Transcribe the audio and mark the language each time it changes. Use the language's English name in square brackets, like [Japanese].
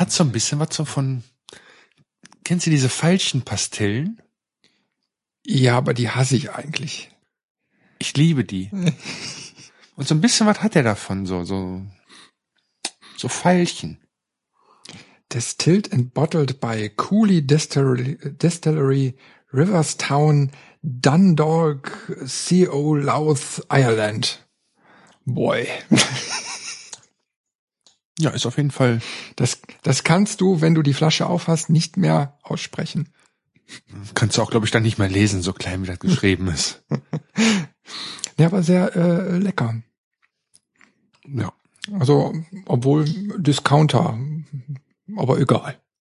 [German] Hat so ein bisschen was so von, kennst du diese falschen Pastellen? Ja, aber die hasse ich eigentlich. Ich liebe die. Und so ein bisschen was hat er davon, so Veilchen. [English] Distilled and bottled by Cooley Distillery, Riverstown, Dundalk, CO Louth, Ireland. Boy. [German] Ja, ist auf jeden Fall. Das kannst du, wenn du die Flasche aufhast, nicht mehr aussprechen. Kannst du auch, glaube ich, dann nicht mehr lesen, so klein wie das geschrieben ist. Ja, aber sehr lecker. Ja. Also, obwohl Discounter, aber egal.